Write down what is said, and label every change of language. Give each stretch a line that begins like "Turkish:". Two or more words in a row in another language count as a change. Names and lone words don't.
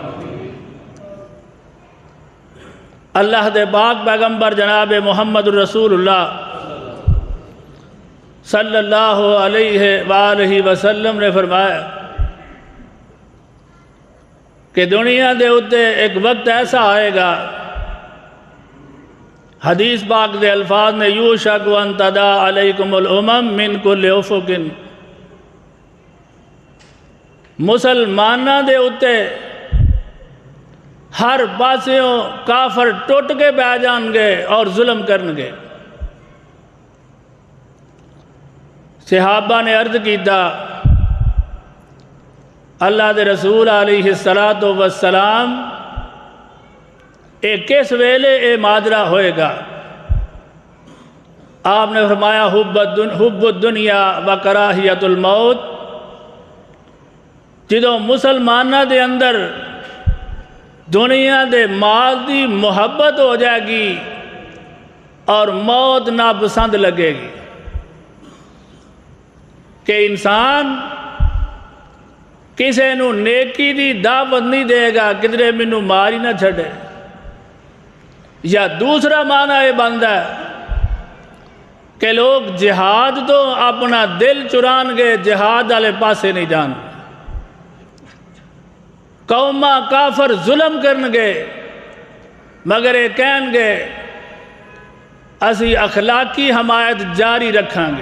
Punjabi: اللہ دے پاک پیغمبر جناب محمد الرسول اللہ
Arabic: صلی اللہ علیہ وآلہ وسلم
Punjabi: نے فرمایا کہ دنیا دے اتے ایک وقت ایسا آئے گا، حدیث پاک دے الفاظ نے
Arabic: یوشک ان تدا علیکم الامم من کل افق،
Punjabi: مسلمانہ دے اتے ہر پاسیوں کافر ٹوٹ کے بہ جان گے اور ظلم کرن گے۔ صحابہ نے عرض کیتا اللہ دے رسول
Arabic: علیہ السلام
Punjabi: کس ویلے اے ماجرا ہوئے گا؟
Urdu: آپ نے فرمایا
Arabic: حب الدنیا و کراہیت الموت،
Punjabi: جدوں مسلمانہ دے اندر دنیا دے مال دی محبت ہو جائے گی اور موت ناپسند لگے گی کہ انسان کسے نو نیکی دی دعوت نہیں دے گا کدھرے مینوں مار ہی نہ چھڑے، یا دوسرا معنی یہ بنتا ہے کہ لوگ جہاد تو اپنا دل چران گے، جہاد والے پاسے نہیں جان گے، قوماں کافر ظلم کرن گے مگر یہ کہن گے اسی اخلاقی حمایت جاری رکھاں گے۔